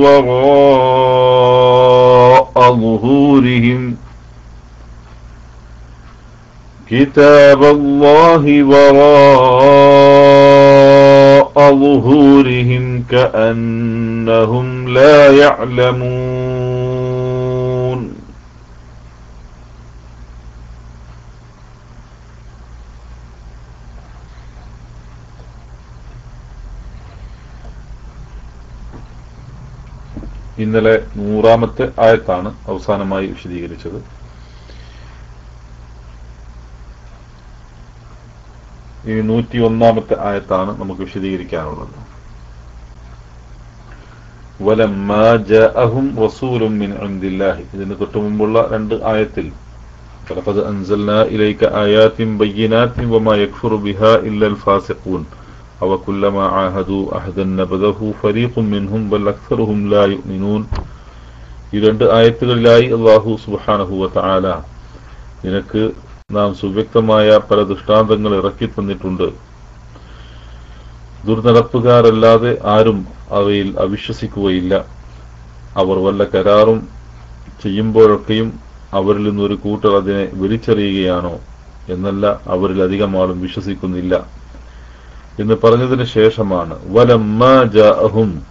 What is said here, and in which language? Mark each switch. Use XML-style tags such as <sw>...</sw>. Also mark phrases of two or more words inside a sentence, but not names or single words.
<ar>وراء ظهورهم كأنهم لا يعلمون.</ar> <ml>ഇന്നലെ 100-ാമത്തെ ആയത്താണ് അവസാനമായി വിശദീകരിച്ചത്. ഇനി 101-ാമത്തെ ആയത്താണ് നമുക്ക് വിശദീകരിക്കാനുള്ളത്.</ml> <ar>ولما جاءهم رسول من عند الله,</ar> <ml>ഇതിന് തൊട്ടു മുമ്പുള്ള 2 ആയത്തിൽ</ml> <ar>فلقد أنزلنا إليك آيات بينات وما يكفر بها إلا الفاسقون أَوَكُلَّمَا عَاهَدُوا عَهْدًا نَبَذَهُ فَرِيقٌ مِّنْهُمْ بَلْ أَكْثَرُهُمْ لَا يُؤْمِنُونَ.</ar> <ml>ഈ 2 ആയത്തുകളിലായി അല്ലാഹു</ml> <ar>سبحانه و تعالى</ar> <ml>നിനക്ക് നാം സുവ്യക്തമായ പല ദൃഷ്ടാന്തങ്ങൾ ഇറക്കി തന്നിട്ടുണ്ട്. ദുർനടപ്പുകാരല്ലാതെ ആരും അവയിൽ അവിശ്വസിക്കുകയില്ല. അവർ വല്ല കരാറും ചെയ്യുമ്പോഴൊക്കെയും അവരിൽ നിന്നൊരു കൂട്ടർ അതിനെ വിളിച്ചറിയുകയാണോ എന്നല്ല, അവരിൽ അധികം ആളും വിശ്വസിക്കുന്നില്ല എന്ന് പറഞ്ഞതിന് ശേഷമാണ്</ml> <ar>ولما جاءهم,</ar>